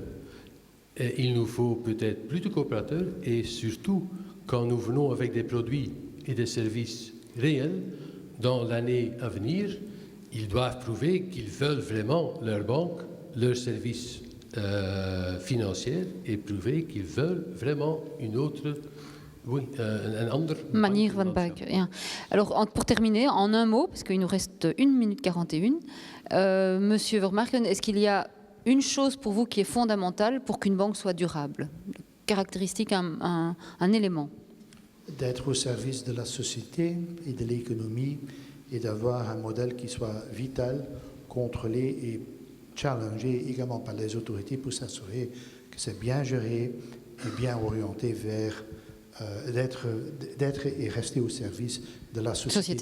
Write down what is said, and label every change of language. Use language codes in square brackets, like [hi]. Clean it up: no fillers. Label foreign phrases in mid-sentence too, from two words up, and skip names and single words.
[fr] Et il nous faut peut-être plus de coopérateurs, et surtout, quand nous venons avec des produits et des services réels, dans l'année à venir, ils doivent prouver qu'ils veulent vraiment leur banque, leur service financier, et prouver qu'ils veulent vraiment une autre... Oui, [nl] een ander manier van bank. Ja. [fr] Alors, pour terminer, en un mot, parce qu'il nous reste 1 minute 41, Monsieur Vermarken, est-ce qu'il y a une chose pour vous qui est fondamentale pour qu'une banque soit durable? Caractéristique, un élément. D'être au service de la société et de l'économie et d'avoir un modèle qui soit vital, contrôlé et challengé également par les autorités pour s'assurer que c'est bien géré et bien orienté vers d'être et rester au service de la société.